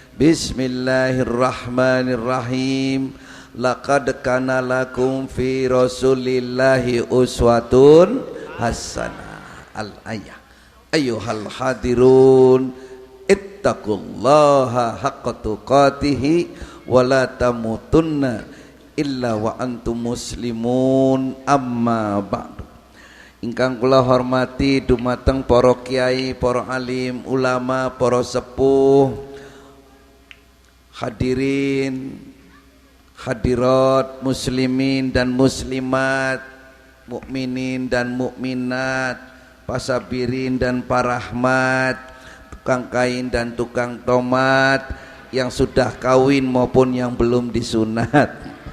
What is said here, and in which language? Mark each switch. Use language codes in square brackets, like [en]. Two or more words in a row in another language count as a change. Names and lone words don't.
[ar] بسم الله الرحمن الرحيم. لقد كان لكم في رسول الله أسوة حسنة. الآية. أيها الحاضرون اتقوا الله حق تقاته ولا تموتن إلا وأنتم مسلمون أما بعد. [jv] Ingkang kula hormati dumateng para kiai, para alim, ulama, para sepuh, [id] hadirin, hadirat, muslimin dan muslimat, mukminin dan mukminat, pasabirin dan parahmat, tukang kain dan tukang tomat, yang sudah kawin maupun yang belum disunat,